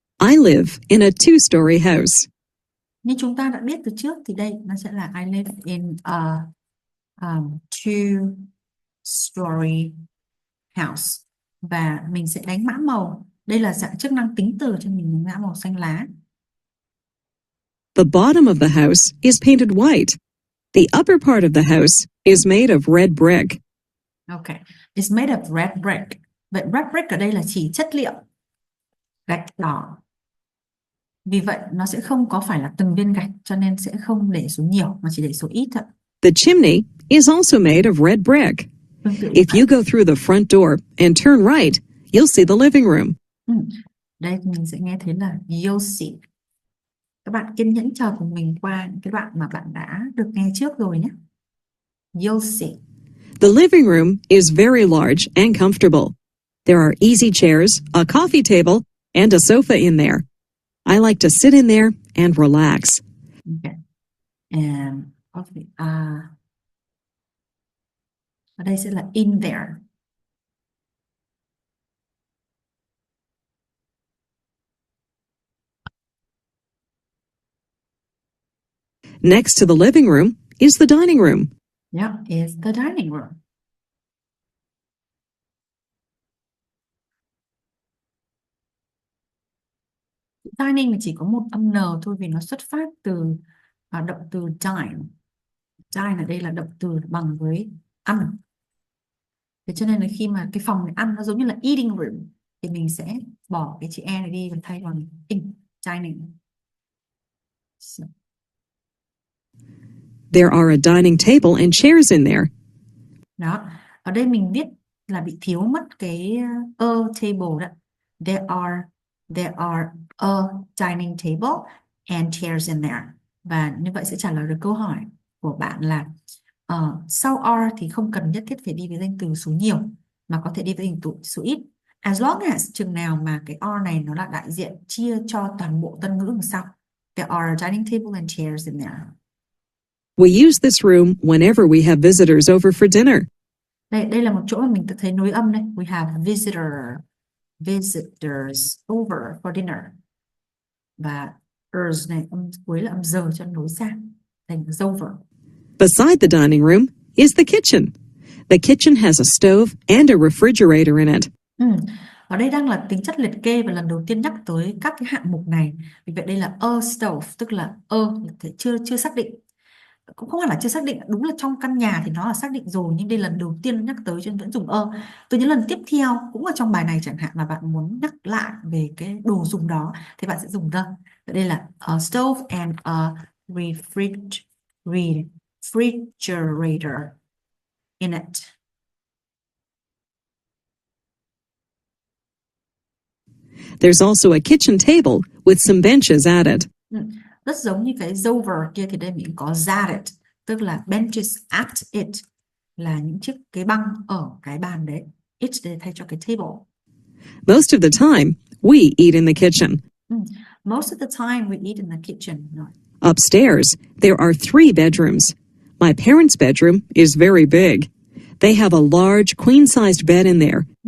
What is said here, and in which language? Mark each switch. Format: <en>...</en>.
<en>I live in a two-story house.</en> <vi>Như chúng ta đã biết từ trước thì đây nó sẽ là</vi> <en>I live in a two-story house.</en> <vi>Và mình sẽ đánh mã màu. Đây là dạng chức năng tính từ cho mình đánh mã màu xanh lá.</vi> <en>The bottom of the house is painted white. The upper part of the house is made of red brick. Okay, it's made of red brick.</en> <vi>Vậy</vi> <en>red brick</en> <vi>ở đây là chỉ chất liệu gạch đỏ. Vì vậy nó sẽ không có phải là từng viên gạch, cho nên sẽ không để số nhiều mà chỉ để số ít thôi.</vi> <en>The chimney is also made of red brick. If you go through the front door and turn right, you'll see the living room.</en> <vi>Đây mình sẽ nghe thấy là</vi> <en>you'll see.</en> <vi>Các bạn kiên nhẫn chờ cùng mình qua những cái đoạn mà bạn đã được nghe trước rồi nhé.</vi> <en>You'll see. The living room is very large and comfortable. There are easy chairs, a coffee table, and a sofa in there. I like to sit in there and relax. Okay. And coffee.</en> <vi>Ở đây sẽ là</vi> <en>in there. Next to the living room is the dining room. Yeah, is the dining room.</en> <vi>Dining chỉ có một âm n thôi vì nó xuất phát từ động từ dine. Dine ở đây là động từ bằng với ăn. Thế cho nên là khi mà cái phòng này ăn nó giống như là</vi> <en>eating room</en> <vi>thì mình sẽ bỏ cái chữ e này đi và thay bằng in, dining.</vi> <en>So. There are a dining table and chairs in there.</en> <vi>Đó, ở đây mình viết là bị thiếu mất cái</vi> <en>a table</en> <vi>đó.</vi> <en>There are a dining table and chairs in there.</en> <vi>Và như vậy sẽ trả lời được câu hỏi của bạn là sau are thì không cần nhất thiết phải đi với danh từ số nhiều mà có thể đi với danh từ số ít.</vi> <en>As long as</en> <vi>chừng nào mà cái are này nó là đại diện chia cho toàn bộ tân ngữ đằng sau.</vi> <en>There are a dining table and chairs in there. We use this room whenever we have visitors over for dinner.</en> <vi>Đây là một chỗ mà mình tự thấy nối âm đây.</vi> <en>We have visitors over for dinner.</en> <vi>Và ers này âm cuối là âm giờ cho nối sang thành over.</vi> <en>Beside the dining room is the kitchen. The kitchen has a stove and a refrigerator in it.</en> <vi>Ở đây đang là tính chất liệt kê và lần đầu tiên nhắc tới các cái hạng mục này. Vì vậy đây là a stove, tức là chưa xác định. Cũng không hẳn là chưa xác định, đúng là trong căn nhà thì nó là xác định rồi, nhưng đây lần đầu tiên nhắc tới cho nên vẫn dùng từ những lần tiếp theo cũng ở trong bài này chẳng hạn mà bạn muốn nhắc lại về cái đồ dùng đó thì bạn sẽ dùng the. Đây là</vi> <en>a stove and a refrigerator in it. There's also a kitchen table with some benches at it.</en> <vi>Rất giống như cái over kia thì đây mình có</vi> <en>at it,</en> <vi>tức là</vi> <en>benches at it</en> <vi>là những chiếc cái băng ở cái bàn đấy. It để thay cho cái table.</vi> <en>Most of the time, we eat in the kitchen. Most of the time we eat in the kitchen. Upstairs, there are 3 bedrooms. My parents' bedroom is very big. They have a large queen-sized bed in there.</en>